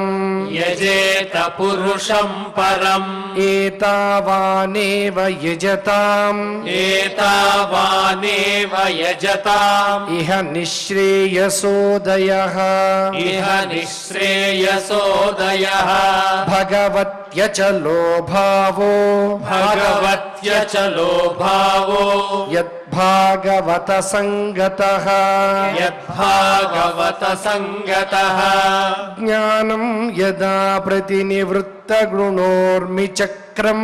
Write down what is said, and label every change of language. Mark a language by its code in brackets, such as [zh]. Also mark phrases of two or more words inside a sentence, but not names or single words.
[sa] యజేత పురుషం పరం ఏతావానేవ యజతాం ఏతావానేవ యజతాం ఇహ నిశ్రేయసోదయః ఇహ నిశ్రేయసోదయః భగవత్ भगवत्यचलो भावो भगवत्यचलो भावो यद्भागवत संगतः यद्भागवत संगतः ज्ञानं यदा प्रतिनिवृत्तगुणोर्मिचक्रम्